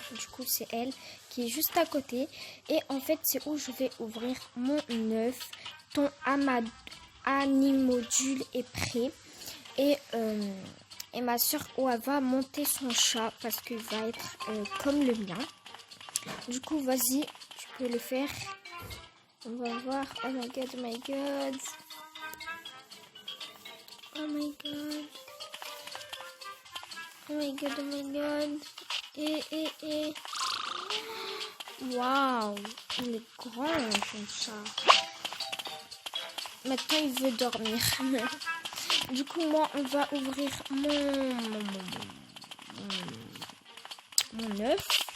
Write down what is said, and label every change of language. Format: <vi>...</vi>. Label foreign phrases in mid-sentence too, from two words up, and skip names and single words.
<fr>Du coup, c'est elle qui est juste à côté. Et en fait, c'est où je vais ouvrir mon œuf. Ton Animodule est prêt. Et ma soeur, elle va monter son chat parce qu'il va être comme le mien. Du coup, vas-y, tu peux le faire. On va voir.</fr> <en>Oh my god, oh my god. Oh my god. Oh my god, oh my god.</en> <fr>Et. Waouh. Il est grand, son chat. Maintenant, il veut dormir. Du coup, moi, on va ouvrir mon œuf.</fr>